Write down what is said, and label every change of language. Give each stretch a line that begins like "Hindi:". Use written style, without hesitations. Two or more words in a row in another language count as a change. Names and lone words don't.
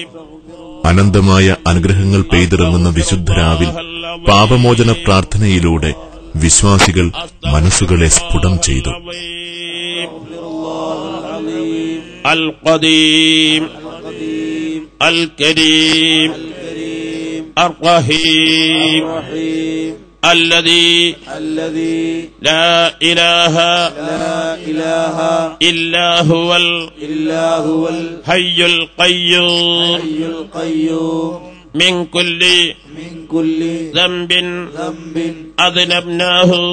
Malayalam: അനന്തമായ അനുഗ്രഹങ്ങൾ പെയ്തിറങ്ങുന്ന വിശുദ്ധരാവിൽ പാപമോചന പ്രാർത്ഥനയിലൂടെ വിശ്വാസികൾ മനസ്സുകളെ സ്ഫുടം ചെയ്തു.
Arabic: القديم الكريم الرحيم الذي لا إله إلا هو الحي القيوم من كل ذنب أذنبناه